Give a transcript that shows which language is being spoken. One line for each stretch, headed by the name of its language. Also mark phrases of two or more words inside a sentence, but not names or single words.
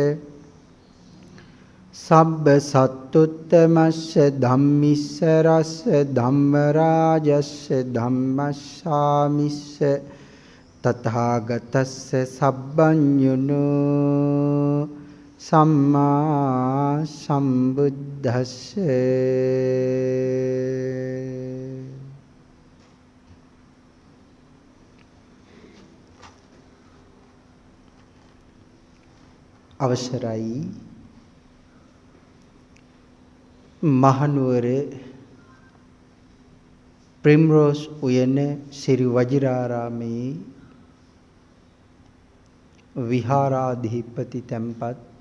Pali: සබ්බ සත්තුත්තමස්ස ධම්මිස්ස රස්ස ධම්මරාජස්ස ධම්මස්සාමිස්ස තථාගතස්ස සබ්බඤුනෝ සම්මා සම්බුද්දස්ස
Sinhala: අවසරයි මහනුවර ප්‍රිම්රෝස් උයන ශ්‍රී වජිරාරාමේ විහාරාධිපති තැන්පත්